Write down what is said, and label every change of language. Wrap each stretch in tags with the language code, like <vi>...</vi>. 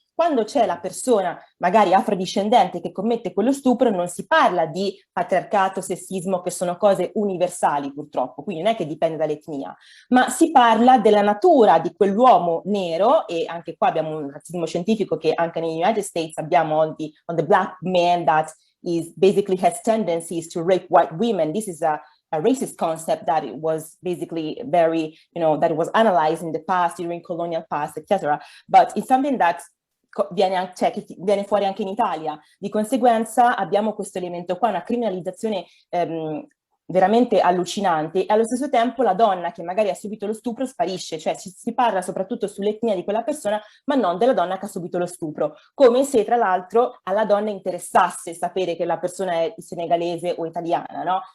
<it>Quando c'è la persona magari afrodiscendente che commette quello stupro non si parla di patriarcato, sessismo, che sono cose universali purtroppo, quindi non è che dipende dall'etnia, ma si parla della natura di quell'uomo nero, e anche qua abbiamo un razzismo scientifico che anche negli United States abbiamo</it> <en>on the black man that is basically has tendencies to rape white women. This is a racist concept that it was basically very, that it was analyzed in the past, during colonial past, etc. But it's something that</en> <it>viene fuori anche in Italia. Di conseguenza abbiamo questo elemento qua, una criminalizzazione veramente allucinante, e allo stesso tempo la donna che magari ha subito lo stupro sparisce, cioè si parla soprattutto sull'etnia di quella persona, ma non della donna che ha subito lo stupro, come se tra l'altro alla donna interessasse sapere che la persona è senegalese o italiana, no?</it>